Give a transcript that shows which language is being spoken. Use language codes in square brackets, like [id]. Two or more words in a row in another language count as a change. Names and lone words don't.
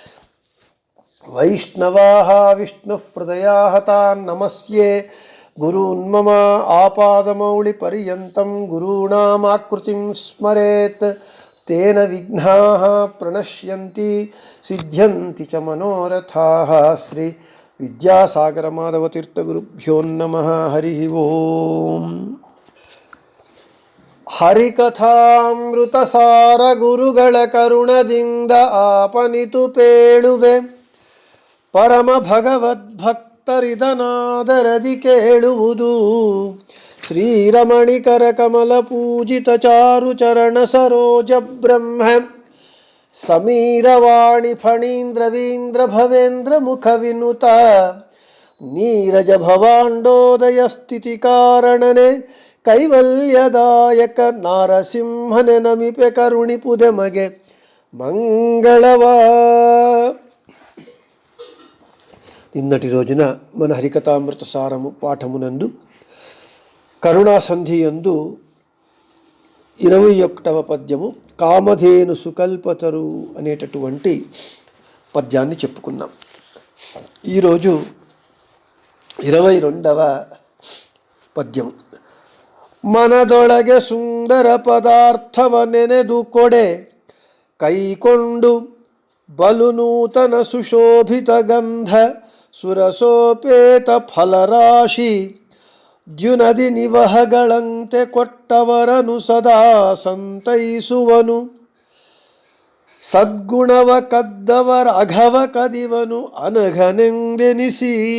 [sa] वैष्णवाः विष्णुहृदयाः तान् नमस्ये गुरून् मम आपादमौलिपर्यन्तं गुरूणामाकृतिं स्मरेत् तेन विघ्नाः प्रणश्यन्ति सिद्ध्यन्ति च मनोरथाः। श्री विद्यासागर माधवतीर्थगुरुभ्यो नमः। हरिः ओम्। [kn] ಹರಿಕಥಾಮೃತಸಾರ ಗುರುಗಳ ಕರುಣದಿಂದ ಆಪನಿತು ಪೇಳುವೆ ಪರಮ ಭಗವದ್ಭಕ್ತರಿದನಾದರದಿ ಕೇಳುವುದು ಶ್ರೀರಮಣಿಕರ ಕಮಲ ಪೂಜಿತ ಚಾರು ಚರಣ ಸರೋಜ ಬ್ರಹ್ಮ ಸಮೀರವಾಣಿ ಫಣೀಂದ್ರವೀಂದ್ರ ಭವೇಂದ್ರ ಮುಖ ವಿನುತ ನೀರಜ ಭವಾಂಡೋದಯ ಸ್ಥಿತಿ ಕಾರಣನೆ ಕೈವಲ್ಯದಾಯಕ ನಾರಸಿಂಹನೆ ನಮಿಪೆ ಕರುಣಿಪುದೆ ಮಗೆ మంగళవ. [te] నిన్నటి రోజున మన హరికథామృత సారము పాఠమునందు కరుణాసంధి యందు 21వ పద్యము కామధేను సుకల్పతరు అనేటటువంటి పద్యాన్ని చెప్పుకున్నాం. ఈరోజు 22వ పద్యము [kn] ಮನದೊಳಗೆ ಸುಂದರ ಪದಾರ್ಥವ ನೆನೆದು ಕೊಡೆ ಕೈಕೊಂಡು ಬಲು ನೂತನ ಸುಶೋಭಿತ ಗಂಧ ಸುರಸೋಪೇತ ಫಲರಾಶಿ ದ್ಯುನದಿ ನಿವಹಗಳಂತೆ ಕೊಟ್ಟವರನು ಸದಾ ಸಂತೈಸುವನು ಸದ್ಗುಣವ ಕದ್ದವರ ಅಘವ ಕದಿವನು ಅನಘನೆಂದೆನಿಸಿ.